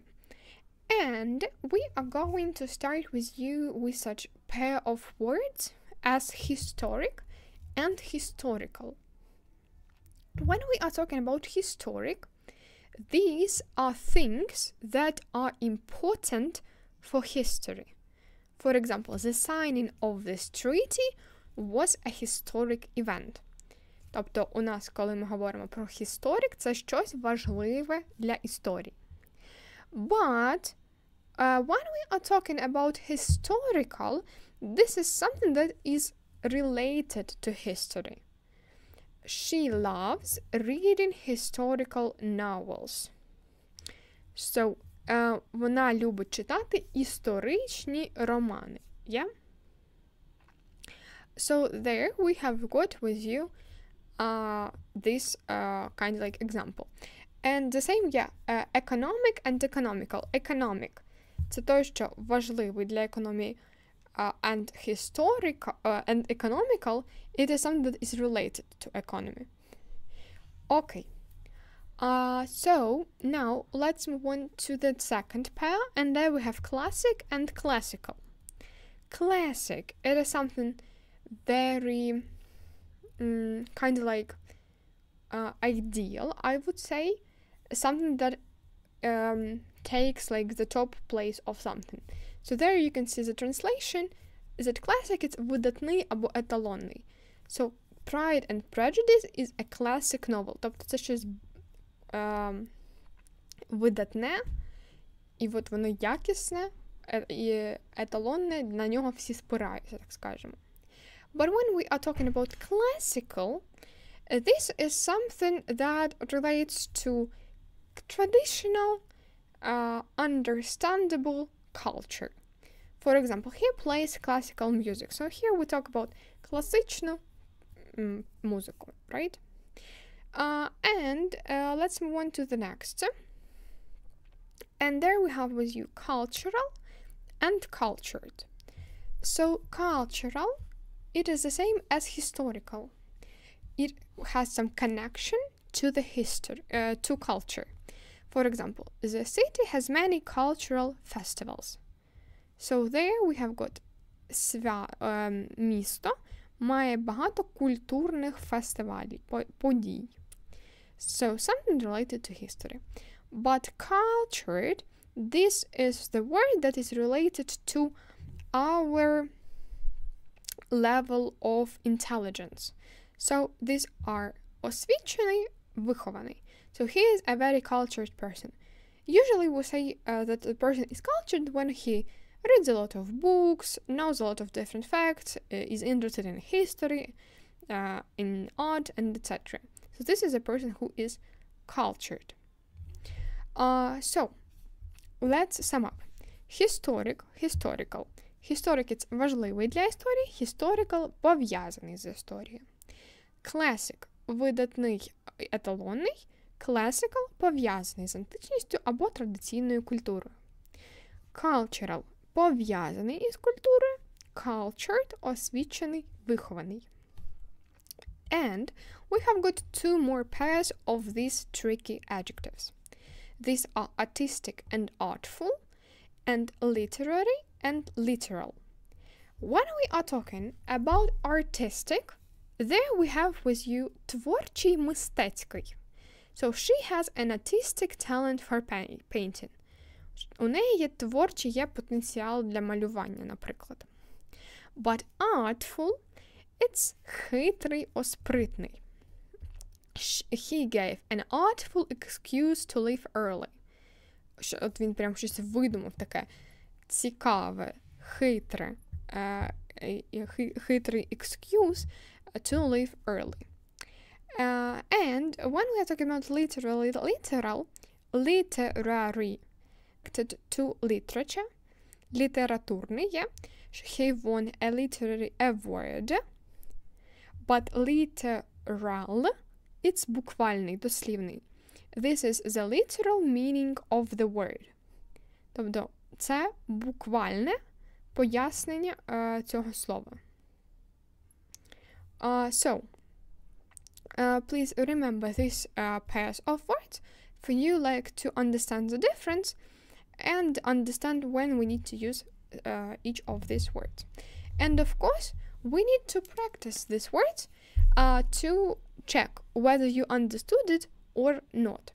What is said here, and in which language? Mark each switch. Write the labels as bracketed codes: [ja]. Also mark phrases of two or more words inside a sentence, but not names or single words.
[en] And we are going to start with you with such pair of words as historic and historical. When we are talking about historic, these are things that are important for history. For example, the signing of this treaty was a historic event. [uk] Тобто у нас, коли ми говоримо про historic, це щось важливе для історії. [en] But when we are talking about historical, this is something that is related to history. She loves reading historical novels. So, [uk] вона любить читати історичні романи. [en] Yeah? So, there we have got with you this kind of like example. And the same, economic and economical. Economic – [uk] це те, що важливий для економії. [en] And historical and economical, it is something that is related to economy. Okay. So now let's move on to the second pair, and there we have classic and classical. Classic, it is something very kind of like ideal, I would say, something that takes like the top place of something. So there you can see the translation. Is it classic? It's [uk] видатний або еталонний. [en] So Pride and Prejudice is a classic novel. [uk] Тобто це щось видатне, і от воно якісне, і еталонне, на нього всі спираються, так скажемо. [en] But when we are talking about classical, this is something that relates to traditional, understandable culture. For example, he plays classical music. So here we talk about [uk] класичну музику, [en] right? And let's move on to the next. And there we have with you cultural and cultured. So cultural, it is the same as historical. It has some connection to the history, to culture. For example, the city has many cultural festivals. So there we have got [uk] місто має багато культурних фестивалів, подій. [en] So something related to history. But cultured, this is the word that is related to our level of intelligence. So these are [uk] освічений, вихований. [en] So he is a very cultured person. Usually we say that the person is cultured when he reads a lot of books, knows a lot of different facts, is interested in history, in art, and etc. So this is a person who is cultured. So let's sum up. Historical. Historic – it's [uk] важливий для історії, historical – пов'язаний з історією. Classic – видатний, еталонний, classical – пов'язаний з античністю або традиційною культурою. Cultural – пов'язаний із культурою, cultured – освічений, вихований. [en] And we have got two more pairs of these tricky adjectives. These are artistic and artful, and literary and literal. When we are talking about artistic, there we have with you [uk] творчий, мистецький. [en] So she has an artistic talent for painting. [uk] У неї є творчий, є потенціал для малювання, наприклад. [en] But artful, it's [uk] хитрий, спритний. [en] He gave an artful excuse to leave early. [uk] От він прям щось видумав таке цікаве, хитре, хитрий [en] excuse to leave early. And when we are talking about literary, to literature, [uk] літературний є. [en] He won a literary award, but literal, it's [uk] буквальний, дослівний. [en] This is the literal meaning of the word. [uk] Тобто, це буквальне пояснення цього слова. [en] So, please remember these pairs of words for you like to understand the difference and understand when we need to use each of these words. And of course, we need to practice these words to check whether you understood it or not.